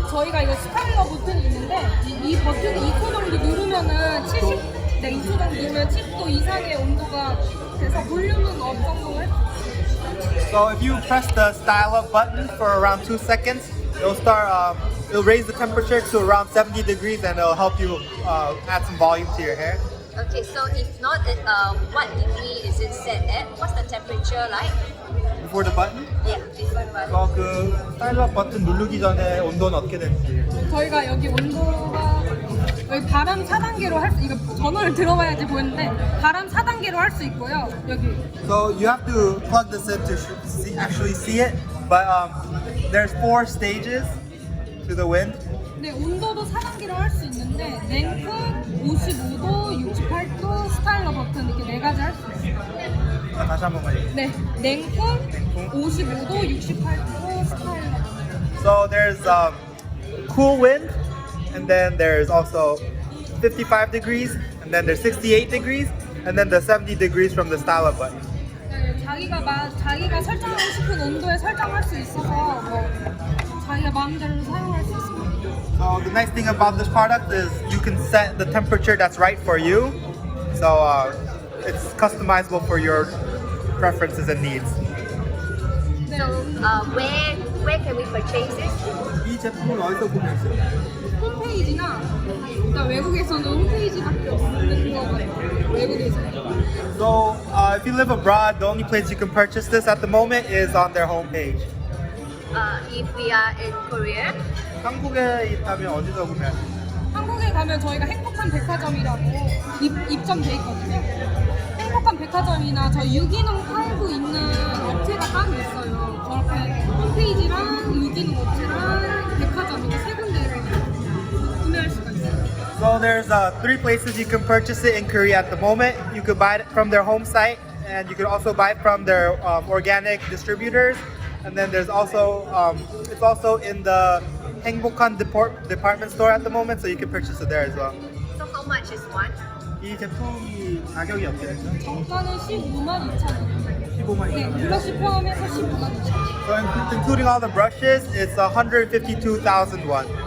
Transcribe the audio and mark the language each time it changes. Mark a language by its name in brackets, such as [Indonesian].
[Korean] 저희가 이거 스타일러 버튼이 있는데 이 버튼을 2초 정도 누르면은 70, 네, 2초 정도 누르면 70도 이상의 온도가 돼서 볼륨은 업 정도 할 [English] So if you press the style up button for around 2 seconds, it'll raise the temperature to around 70 degrees and it'll help you add some volume to your hair. Okay, so if not, what degree is it set at? What's the temperature like? Before the button? Yeah, before button. [Korean] 그 스타일 업 버튼 누르기 전에 온도는 어떻게 되는지. 저희가 여기 온도가 여기 바람 4단계로 할 수, 이거 전원을 들어봐야지 보이는데 바람 4단계로 할 수 있고요. 여기. [English] So you have to plug this in to actually see it, but there's 4 stages to the wind. [Korean] 네, 온도도 4단계로 할 수 있는데 냉큼, 55도, 68도, 스타일러 버튼 이렇게 4가지 할 수 있어요. 다시 한 번만 얘기해. 네, 냉큼, 55도, 68도, 스타일러. [English] So there's cool wind, and then there's also 55 degrees, and then there's 68 degrees, and then the 70 degrees from the style up button. 네, 자기가 설정하고 싶은 온도에 설정할 수 있어서 자기가 마음대로 사용할 수 있습니다. So the nice thing about this product is you can set the temperature that's right for you. So it's customizable for your preferences and needs. So, where can we purchase this? [Korean] 이 제품은 어디서 구매했어요? 홈페이지나 일단 외국에서는 홈페이지밖에 없는 거 같아요. 외국에서. [English] So if you live abroad, the only place you can purchase this at the moment is on their homepage. If we are in Korea, [Korean] 한국에 있다면 어디서 구매하세요? 한국에 가면 저희가 행복한 백화점이라고 입점돼 있거든요. 행복한 백화점이나 저 유기농 팔고 있는 업체가 따로 있어요. 저렇게 홈페이지랑 유기농 업체랑 백화점이나 3군데를 구매할 수가 있어요. [English] So there's 3 places you can purchase it in Korea at the moment. You could buy it from their home site, and you could also buy it from their organic distributors. And then there's also it's also in the 행복한 department store at the moment, so you can purchase it there as well. so how much is one? [Korean] 이 제품이 가격이 어떻게 되죠? 정가는 15만 2천 원. 15만 네, 브러쉬 포함해서 15만 2천 원. [English] So including all the brushes, it's 152,000 won.